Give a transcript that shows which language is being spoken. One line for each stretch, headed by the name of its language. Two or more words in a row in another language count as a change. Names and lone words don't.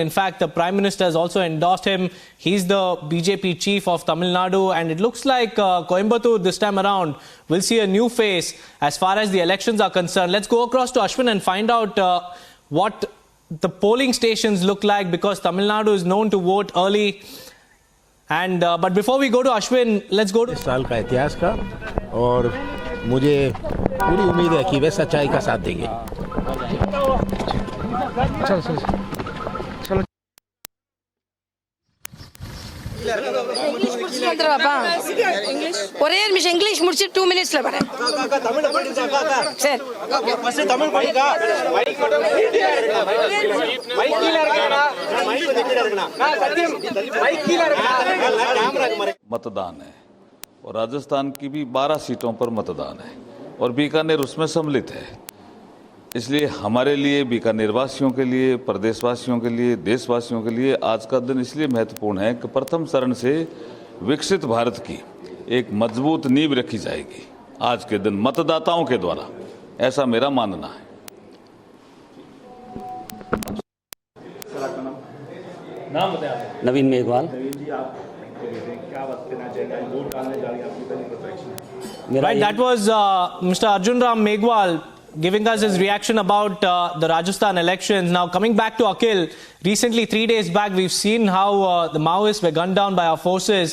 English: In fact, the Prime Minister has also endorsed him. He's the BJP chief of Tamil Nadu, and it looks like Coimbatore this time around will see a new face as far as the elections are concerned. Let's go across to Ashwin and find out what the polling stations look like, because Tamil Nadu is known to vote early. And but before we go to Ashwin, let's go to
Hindi: इस साल का इतिहास का, और मुझे पूरी उम्मीद है कि वे सच्चाई का साथ देंगे.
Tamil: ஒரே நிமிஷம் இங்கிலீஷ் முடிச்சு 2 மினிட்ஸ்ல வரேன் சார்.
Hindi: मतदान है और राजस्थान की भी 12 सीटों पर मतदान है और बीकानेर उसमें सम्मिलित है. इसलिए हमारे लिए, बीकानेर वासियों के लिए, प्रदेशवासियों के लिए, देशवासियों के लिए आज का दिन इसलिए महत्वपूर्ण है कि प्रथम चरण से विकसित भारत की एक मजबूत नींव रखी जाएगी आज के दिन मतदाताओं के द्वारा, ऐसा मेरा मानना है. नवीन मेघवाल.
English: Right, that was Mr. Arjun Ram Meghwal giving us his reaction about the Rajasthan elections. Now, coming back to Akhil, recently 3 days back, we've seen how the Maoists were gunned down by our forces.